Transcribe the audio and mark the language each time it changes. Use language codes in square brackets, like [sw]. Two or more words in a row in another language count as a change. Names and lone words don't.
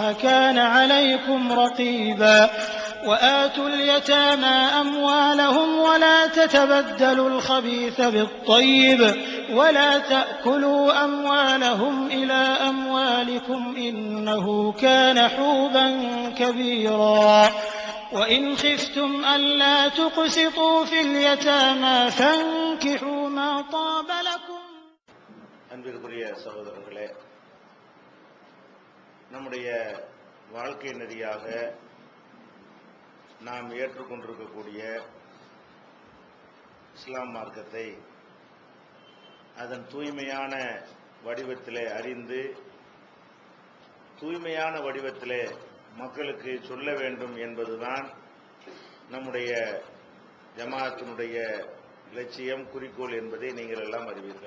[ar] كان عليكم رقيبا وآتوا اليتامى أموالهم ولا تتبدلوا الخبيث بالطيب ولا تأكلوا أموالهم إلى أموالكم إنه كان حوبا كبيرا وإن خفتم ألا تقسطوا في اليتامى فانكحوا ما طاب لكم. [ta] அன்பிற்குரிய சகோதரர்களே, நம்முடைய வாழ்க்கை நெறியாக நாம் ஏற்றுக்கொண்டிருக்கக்கூடிய இஸ்லாம் மார்க்கத்தை அதன் தூய்மையான வடிவத்திலே அறிந்து தூய்மையான வடிவத்திலே மக்களுக்கு சொல்ல வேண்டும் என்பதுதான் நம்முடைய ஜமாஅத்தினுடைய லட்சியம், குறிக்கோள் என்பதை நீங்கள் எல்லாம் அறிவீர்கள்.